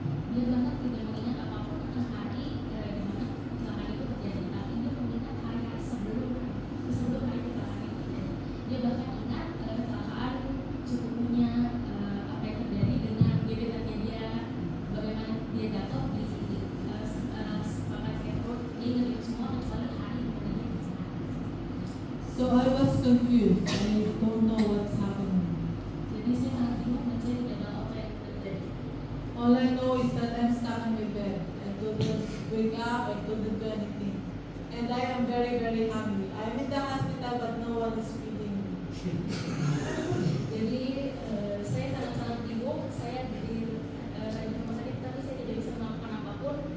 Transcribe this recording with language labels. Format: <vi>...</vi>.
<id>Dia bahkan tidak mengingat apapun tentang hari di mana kecelakaan itu terjadi, tapi dia mengingat hari sebelum hari kecelakaan itu terjadi. Dia bahkan ingat kecelakaan sukunya, apa yang terjadi dengan gebetannya dia, bagaimana dia jatuh di papan skateboard. Dia ingat itu semua kecuali hari kemudian.</id> <en>So I was confused. I don't know what's happening.</en> <id>Jadi saya sangat bingung dan saya tidak tahu apa yang terjadi.</id> <en>All I know is that I'm stuck in my bed. I couldn't wake up, I couldn't do anything. And I am very, very hungry. I'm in the hospital but no one is feeding me.</en> <id>Jadi saya sangat-sangat bingung. Saya di rumah sakit tapi saya tidak bisa melakukan apapun.</id>